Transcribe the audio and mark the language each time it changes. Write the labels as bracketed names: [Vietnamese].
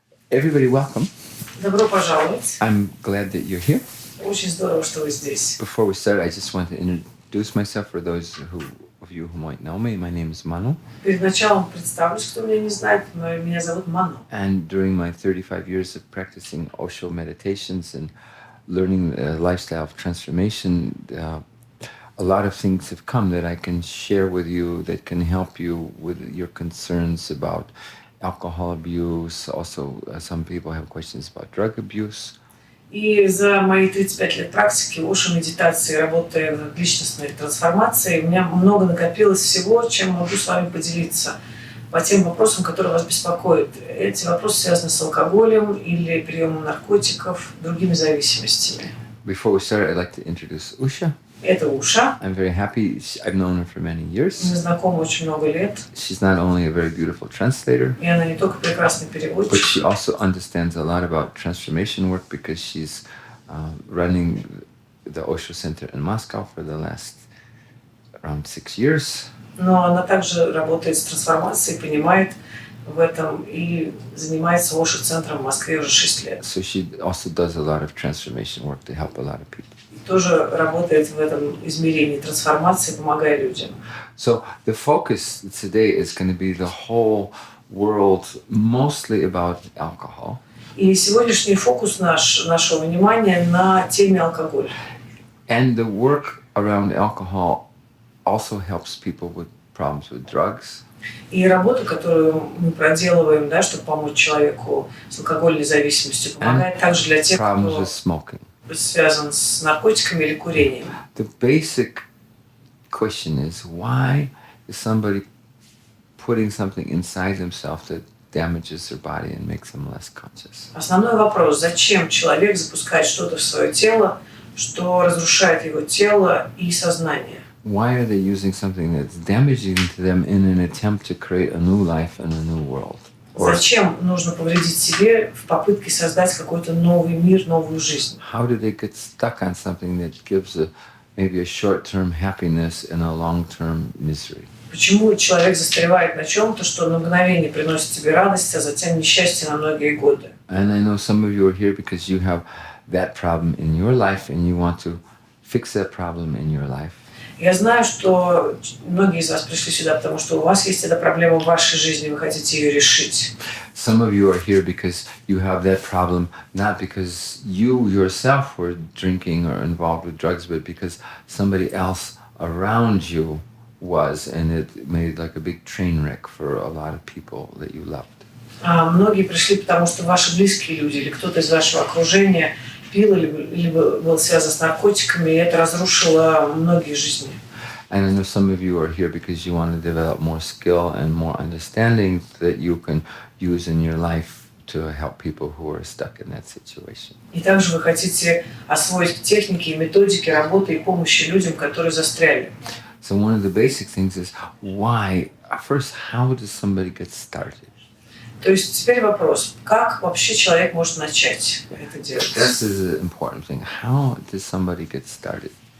[English] Everybody welcome. [Russian] Добро пожаловать. [English] I'm glad that you're here. [Russian] Очень здорово, что вы здесь. [English] Before we start, I just want to introduce myself for those of you who might know me. My name is Manu. [Russian] Перед началом представлюсь, кто меня не знает, но меня зовут Ману. [English] And during my 35 years of practicing Osho meditations and learning a lifestyle of transformation, a lot of things have come that I can share with you that can help you with your concerns about alcohol abuse. Also, some people have questions about drug abuse. [Russian] И за мои 35 лет практики Ошо медитации, работая в личностной трансформации, у меня много накопилось всего, чем могу с вами поделиться по тем вопросам, которые вас беспокоят. Эти вопросы связаны с алкоголем или приемом наркотиков, другими зависимостями. [English] Before we start, I'd like to introduce Usha. [Russian] Это Уша. [English] I'm very happy. I've known her for many years. [Russian] Мы знакомы очень много лет. [English] She's not only a very beautiful translator, [Russian] И она не только прекрасный [English] but [Russian] переводчик, [English] she also understands a lot about transformation work because she's running the Osho Center in Moscow for the last around 6 years. [Russian] но она также работает с трансформацией, понимает в этом и занимается Ошо-центром в Москве уже 6 лет. [English] So she also does a lot of transformation work to help a lot of people. [Russian] Тоже работает в этом измерении трансформации, помогая людям. [English] So the focus today is going to be the whole world, mostly about alcohol. [Russian] И сегодняшний фокус нашего внимания на теме алкоголя. [English] And the work around alcohol also helps people with problems with drugs. [Russian] И работа, которую мы проделываем, да, чтобы помочь человеку с алкогольной зависимостью, помогает также для тех, [English] Problems [Russian] кто [English] with smoking. [Russian] связан с наркотиками или курением. [English] The basic question is, why is somebody putting something inside themselves that damages their body and makes them less conscious? [Russian] Основной вопрос: зачем человек запускает что-то в свое тело, что разрушает его тело и сознание? [English] Why are they using something that's damaging to them in an attempt to create a new life and a new world? [Russian] Зачем нужно повредить себе в попытке создать какой-то новый мир, новую жизнь? [English] How do they get stuck on something that gives maybe a short-term happiness and a long-term misery? [Russian] Почему человек застревает на чем-то, что на мгновение приносит тебе радость, а затем несчастье на многие годы? [English] And I know some of you are here because you have that problem in your life and you want to fix that problem in your life. [Russian] Я знаю, что многие из вас пришли сюда, потому что у вас есть эта проблема в вашей жизни, вы хотите ее решить. [English] Some of you are here because you have that problem, not because you yourself were drinking or involved with drugs, but because somebody else around you was, and it made like a big train wreck for a lot of people that you loved. [Russian] А многие пришли, потому что ваши близкие люди или кто-то из вашего окружения пил или был связан с наркотиками, и это разрушило многие жизни. [English] And I know some of you are here because you want to develop more skill and more understanding that you can use in your life to help people who are stuck in that situation. [Russian] И также вы хотите освоить техники и методики работы и помощи людям, которые застряли. [English] So one of the basic things is why, first, how does somebody get started? [Russian] То есть теперь вопрос, как вообще человек может начать это делать? [English] This is an important thing. How does somebody get started?